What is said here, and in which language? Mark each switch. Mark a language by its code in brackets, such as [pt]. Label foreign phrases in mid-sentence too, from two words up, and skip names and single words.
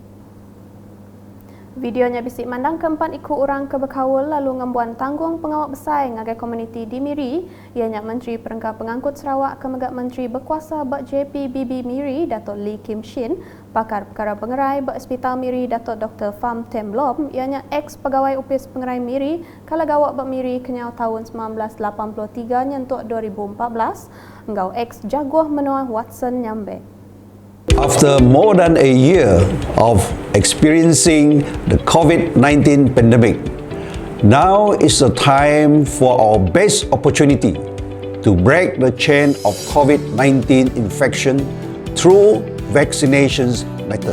[iba] Videonya bisik mandang keempat ikut orang ke berkawal lalu ngembuan tanggung pengawak besar ngagai komuniti di Miri, ianya Menteri Perengkah Pengangkut Sarawak ke Megak Menteri Berkuasa Bak JPBB Miri, Dato' Lee Kim Shin, Pakar Perkara Pengerai Bak Hospital Miri, Dato' Dr. Pham Tem Lom, ianya ex-pegawai Upis Pengerai Miri, Kalagawak Bak Miri kenyau tahun 1983 nyentuk 2014, engkau ex-jaguah menua Watson Nyambe. [en] After more than a year of experiencing the COVID-19 pandemic, now is the time for our best opportunity to break the chain of COVID-19 infection through vaccinations method.